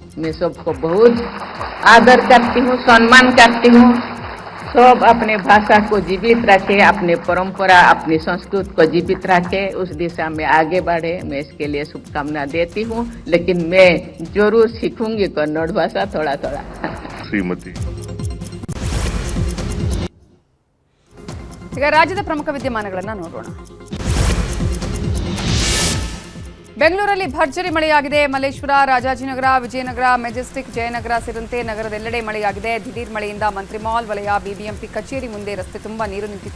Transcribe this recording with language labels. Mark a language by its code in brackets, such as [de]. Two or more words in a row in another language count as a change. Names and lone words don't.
[hi] मैं सबको बहुत आदर करती हूँ, सम्मान करती हूँ. सब अपने भाषा को जीवित रखे, अपने परंपरा, अपनी संस्कृति को जीवित रखे, उस दिशा में आगे बढ़े. मैं इसके लिए शुभकामना देती हूँ, लेकिन मैं जरूर सीखूंगी कन्नड़ भाषा थोड़ा थोड़ा. श्रीमती [kn] ಈಗ ರಾಜ್ಯದ ಪ್ರಮುಖ ವಿದ್ಯಮಾನಗಳನ್ನು ನೋಡೋಣ. ಬೆಂಗಳೂರಲ್ಲಿ ಭರ್ಜರಿ ಮಳೆಯಾಗಿದೆ. ಮಲ್ಲೇಶ್ವರ, ರಾಜಾಜಿನಗರ, ವಿಜಯನಗರ, ಮೆಜೆಸ್ಟಿಕ್, ಜಯನಗರ ಸೇರಿದಂತೆ ನಗರದೆಲ್ಲೆಡೆ ಮಳೆಯಾಗಿದೆ. ದಿಢೀರ್ ಮಳೆಯಿಂದ ಮಂತ್ರಿ ಮಾಲ್ ವಲಯ, ಬಿಬಿಎಂಪಿ ಕಚೇರಿ ಮುಂದೆ ರಸ್ತೆ ತುಂಬಾ ನೀರು ನಿಂತಿತ್ತು.